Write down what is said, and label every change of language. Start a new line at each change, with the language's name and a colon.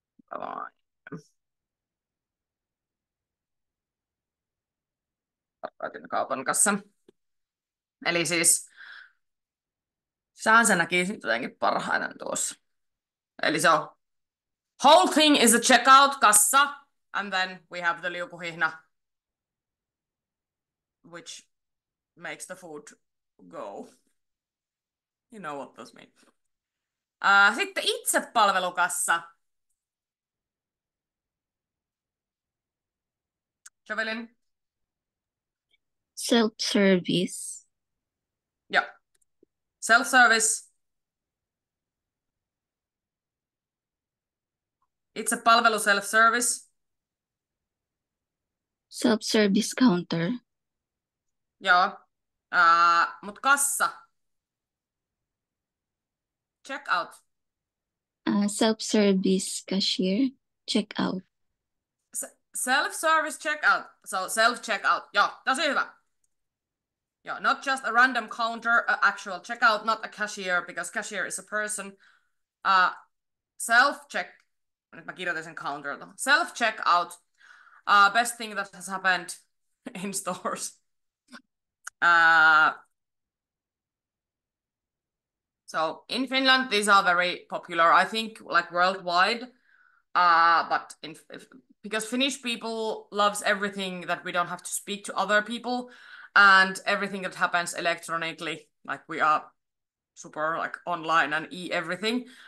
Finnish: Tarkoitin kaupan kassa. Eli siis saan se näki jotenkin parhaiten tuossa. Eli se on
English: whole thing is a checkout kassa, and then we have the liukuhihna, which makes the food go. You know what those mean.
Finnish: Sitten itsepalvelukassa. Javelin.
English: Self-service. Ja. Self-service.
Finnish: Itsepalvelu, self-service.
English: Self-service counter.
Finnish: Joo. Mut kassa.
English: Check out. Self-service cashier. Check out. Self-service checkout. So self-checkout.
Finnish: Joo, tosi hyvä.
English: Joo, not just a random counter, a actual checkout, not a cashier, because cashier is a person. Self-check.
Finnish: Nyt mä kirjoitin sen counter.
English: Self-checkout. Best thing that has happened in stores. So in Finland, these are very popular, I think, like worldwide. But because Finnish people loves everything that we don't have to speak to other people, and everything that happens electronically, like we are super like online and everything.